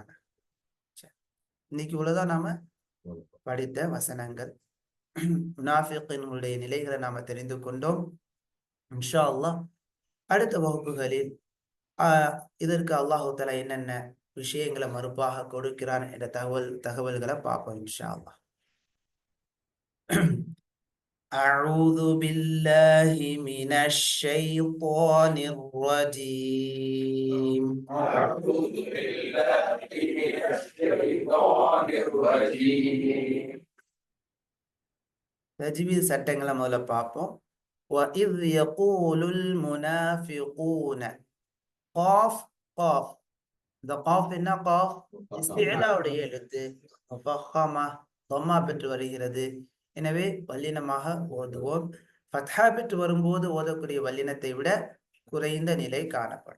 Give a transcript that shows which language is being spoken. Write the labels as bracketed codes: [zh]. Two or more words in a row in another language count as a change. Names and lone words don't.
[ta] இன்னைக்கு இவ்வளவுதான் நாம படித்த வசனங்கள். முனாஃபிகீன்களுடைய நிலைகளை நாம தெரிந்து கொண்டோம். [ar] إن شاء الله [ta] அடுத்த வகுப்புகளில் இதற்கு [ar] الله تعالى [ta] என்னென்ன விஷயங்களை மறுப்பாக கொடுக்கிறான் என்ற தகவல்களை பார்ப்போம் [ar] إن شاء الله. أعوذ بالله من الشيطان الرجيم. أعوذ بالله من الشيطان الرجيم. [ta] தஜ்வீத் சட்டங்களை முதல்ல பார்ப்போம். [ar] وَإِذْ يَقُولُ الْمُنَافِقُونَ [ta] காஃப் காஃப், இந்த காஃப் என்ன? காஃப் இஸ்திஅலாவுடைய எழுத்து, முஃபஹ்ஹமா தம்மா பெற்று வருகிறது. எனவே வல்லினமாக ஓதுவோம். ஃபத்ஹா பெற்று வரும்போது ஓதக்கூடிய வல்லினத்தை விட குறைந்த நிலை காணப்படும்.